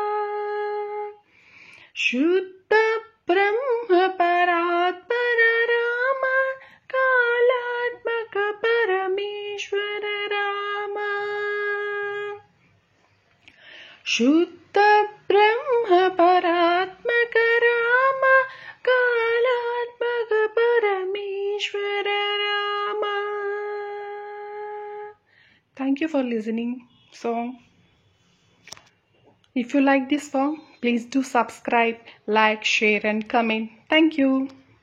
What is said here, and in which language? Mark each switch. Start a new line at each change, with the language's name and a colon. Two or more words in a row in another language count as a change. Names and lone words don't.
Sanskrit: शुद्ध ब्रह्म परात्पर राम, कालात्मक परमेश्वर राम। शुद्ध ब्रह्म परात्मक राम, कालात्मक परमेश्वर राम।
English: Thank you for listening song. If you like this song, please do subscribe, like, share and comment. Thank you.